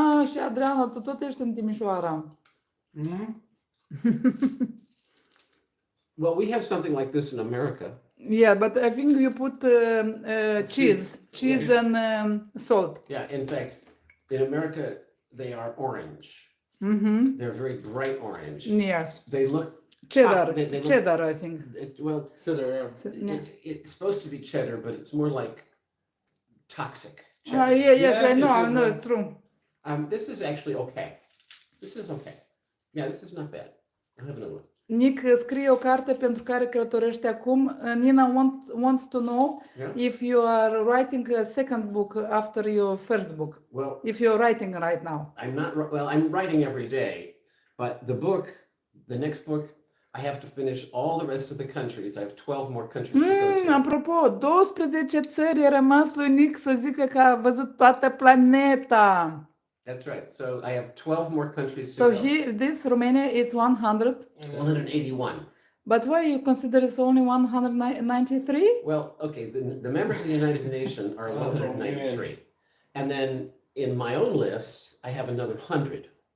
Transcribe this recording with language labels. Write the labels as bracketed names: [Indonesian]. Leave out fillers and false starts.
[Romanian] Și Adriana, tu tot ești în Timișoara. [English] Well, we have something like this in America. Yeah, but I think you put cheese and salt. Yeah, in fact, in America, they are orange. They're very bright orange. Yes. They look cheddar. They look, cheddar, I think. Cheddar. It's supposed to be cheddar, but it's more like toxic. Yes, I know, it's true. This is actually okay. This is okay. Yeah, this is not bad. I'll have another one. [Romanian] Nick scrie o carte pentru care călătorește acum. [English] Nina wants to know if you are writing a second book after your first book. Well, if you're writing right now. I'm writing every day, but the next book, I have to finish all the rest of the countries. I have 12 more countries to go to. [Romanian] Apropo, 12 țări, e rămas lui Nick să zică că a văzut toată planeta. [English] That's right. So I have 12 more countries to go. So this Romania is 100? 181. But why you consider it's only 193? Well, okay, the members of the United Nations are 193. And then in my own list, I have another 100.